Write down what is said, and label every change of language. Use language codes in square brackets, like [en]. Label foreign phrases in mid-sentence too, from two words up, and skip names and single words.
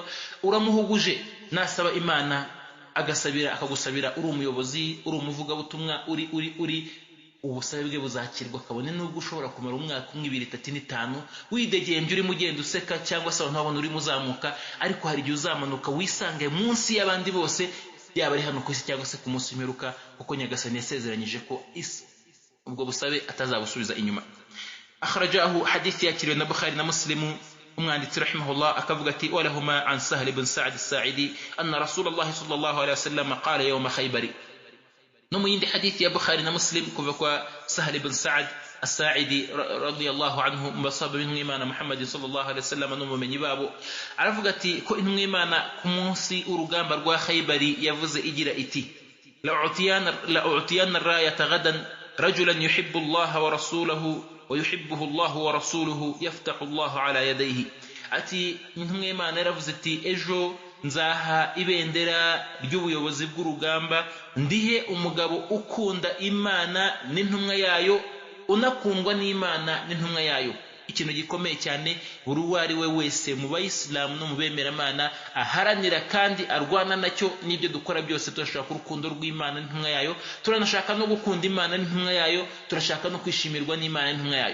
[rw] uramuhuguje, nasaba Imana akagusabira uri umuyobozi, uri umuvugabutumwa, uri ubusabe bwe buzakirwa, kabone nubwo ushobora kumara umwaka 1, 2, 3, 5 widegembye urimo ugenda useka, cyangwa se abantu babona urimo uzamuka, ariko hari igihe uzamanuka wisange munsi y'abandi bose, yaba ari hano ku isi cyangwa se ku munsi w'imperuka, kuko Nyagasani yasezeranyije ko ubwo busabe atazabusubiza inyuma. Akhrajahu hadithi yakiriwe na Bukhari na Muslim, umwanditsi rahimahullah akavuga ati [ar] ولهما عن سهل بن سعد الساعدي أن رسول الله صلى الله عليه وسلم قال يوم خيبر. [rw] No mu yindi hadithi ya Bukhari na Muslim kuva kwa Sahl ibn Sa'd as-Sa'idi [ar] رضي الله عنه, [rw] mbasaba b'intumwa Imana Muhammad [ar] صلى الله عليه وسلم [rw] n'umumenyi babo, aravuga ati ko intumwa Imana ku munsi urugamba rwa Khaybari yavuze igira iti [ar] لأعطين الراية غدا رجلا يحب الله ورسوله ويحبه الله ورسوله يفتح الله على يديه. [rw] Ati intumwa Imana yaravuze ati ejo nzaha ibendera ry'ubuyobozi bw'urugamba ndihe umugabo ukunda Imana n'intumwa yayo, unakundwa n'Imana n'intumwa yayo. Ikintu gikomeye cyane buri uwo ari we wese mu bayisilamu no mu bemeramana aharanira kandi arwana nacyo, n'ibyo dukora byose turashaka urukundo rw'Imana n'intumwa yayo, turanashaka no gukunda Imana n'intumwa yayo, turashaka no kwishimirwa n'Imana n'intumwa yayo.